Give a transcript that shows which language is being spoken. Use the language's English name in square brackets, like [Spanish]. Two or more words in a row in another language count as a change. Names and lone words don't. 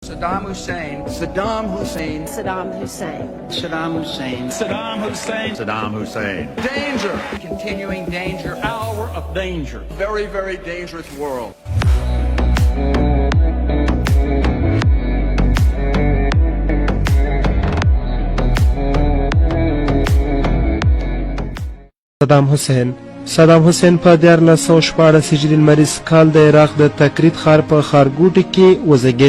[English] Saddam Hussein. Saddam Hussein. Saddam Hussein. Saddam Hussein. Saddam Hussein. Saddam Hussein. Danger. Continuing danger. Hour of danger. Very, very dangerous world. [Pashto] صدام حسین په 1414 هجري لمریز کال د عراق د تکریت ښار په ښارګوټي کې وزېږېد.